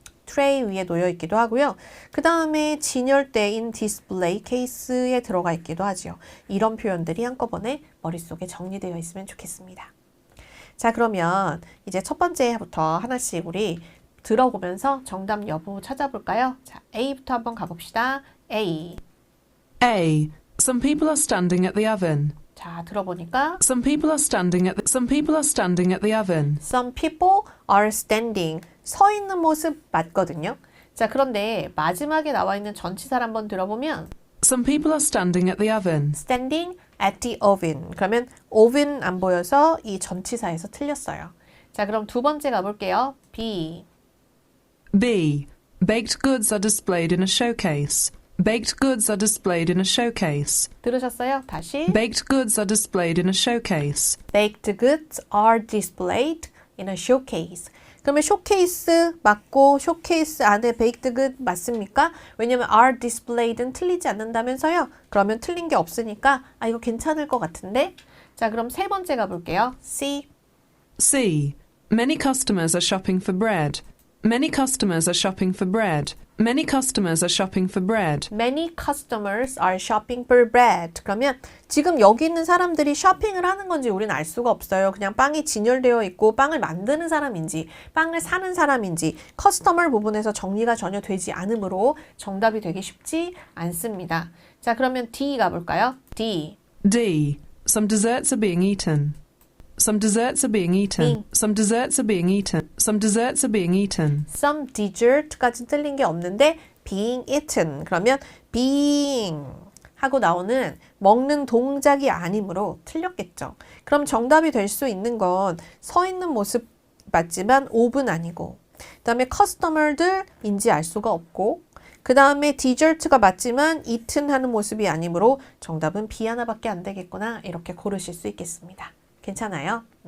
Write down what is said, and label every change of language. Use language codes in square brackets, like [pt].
[ko] 트레이 위에 놓여 있기도 하고요. 그 다음에 진열대인 디스플레이 케이스에 들어가 있기도 하죠. 이런 표현들이 한꺼번에 머릿속에 정리되어 있으면 좋겠습니다. 자, 그러면 이제 첫 번째부터 하나씩 우리 들어보면서 정답 여부 찾아볼까요? 자, A부터 한번 가봅시다. [en] A. A. Some people are standing at the oven. [ko] 자, 들어보니까 [en] Some people are standing at the oven. Some people are standing. [ko] 서 있는 모습 맞거든요. 자, 그런데 마지막에 나와 있는 전치사를 한번 들어보면 [en] Some people are standing at the oven. standing at the oven. [ko] 그러면 oven 안 보여서 이 전치사에서 틀렸어요. 자, 그럼 두 번째 가볼게요. [en] B. B. Baked goods are displayed in a showcase. Baked goods are displayed in a showcase. [ko] 들으셨어요? 다시. [en] Baked goods are displayed in a showcase. Baked goods are displayed in a showcase. [ko] 그러면 쇼케이스 맞고 쇼케이스 안에 [en] baked good [ko] 맞습니까? 왜냐면 [en] are displayed [ko] 는 틀리지 않는다면서요? 그러면 틀린 게 없으니까 아 이거 괜찮을 것 같은데? 자, 그럼 세 번째 가볼게요. [en] C. C. Many customers are shopping for bread. Many customers are shopping for bread. Many customers are shopping for bread. Many customers are shopping for bread. [ko] 그러면 지금 여기 있는 사람들이 쇼핑을 하는 건지 우리는 알 수가 없어요. 그냥 빵이 진열되어 있고 빵을 만드는 사람인지 빵을 사는 사람인지 커스터머 부분에서 정리가 전혀 되지 않으므로 정답이 되기 쉽지 않습니다. 자, 그러면 D 가볼까요? D. [en] D. Some desserts are being eaten. Some desserts are being eaten. Some desserts are being eaten. Some desserts are being eaten. Some dessert [ko] 까지 틀린 게 없는데 [en] being eaten. [ko] 그러면 being 하고 나오는 먹는 동작이 아니므로 틀렸겠죠. 그럼 정답이 될 수 있는 건 서 있는 모습 맞지만 옵은 아니고 그 다음에 커스터머들인지 알 수가 없고 그 다음에 디저트가 맞지만 eaten 하는 모습이 아니므로 정답은 B 하나밖에 안 되겠구나 이렇게 고르실 수 있겠습니다. 괜찮아요?